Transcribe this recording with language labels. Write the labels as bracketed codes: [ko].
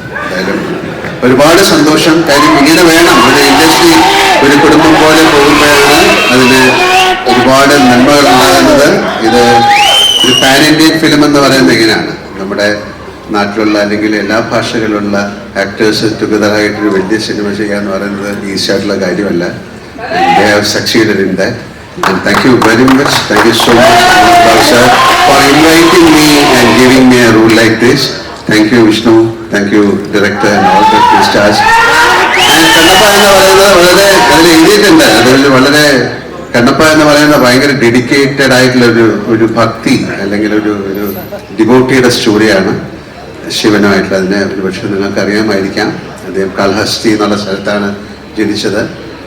[ml] എന്തായാലും ഒരുപാട് സന്തോഷം. കാര്യം ഇങ്ങനെ വേണം ഒരു ഇൻഡസ്ട്രി, ഒരു കുടുംബം പോലെ പോകുമ്പോഴാണ് അതിന് ഒരുപാട് നന്മകൾ ഉണ്ടാകുന്നത്. ഇത് ഒരു പാൻ ഇന്ത്യൻ ഫിലിം എന്ന് പറയുന്നത് എങ്ങനെയാണ്, നമ്മുടെ നാട്ടിലുള്ള അല്ലെങ്കിൽ എല്ലാ ഭാഷകളിലുള്ള ആക്ടേഴ്സ് ടുഗദറായിട്ടൊരു വലിയ സിനിമ ചെയ്യുക എന്ന് പറയുന്നത് ഈസി ആയിട്ടുള്ള കാര്യമല്ല. [en] They have succeeded in that. And thank you very much. Thank you so much, sir, for inviting me and giving me a role like this. Thank you, Vishnu. Thank you, director and all the stars. [ml] Kannappa എന്ന് പറയുന്നത് വളരെ അതിൽ എഴുതിയിട്ടുണ്ട്. അതിൽ വളരെ കണ്ണപ്പ എന്ന് പറയുന്നത് ഭയങ്കര ഡെഡിക്കേറ്റഡ് ആയിട്ടുള്ള ഒരു ഭക്തി അല്ലെങ്കിൽ ഒരു ഡിവോട്ടിയുടെ സ്റ്റോറിയാണ് ശിവനുമായിട്ടുള്ള. അതിനെ ഒരുപക്ഷെ നിങ്ങൾക്ക് അറിയാമായിരിക്കാം. അദ്ദേഹം കാൽഹസ്തി എന്നുള്ള സ്ഥലത്താണ് ജനിച്ചത്.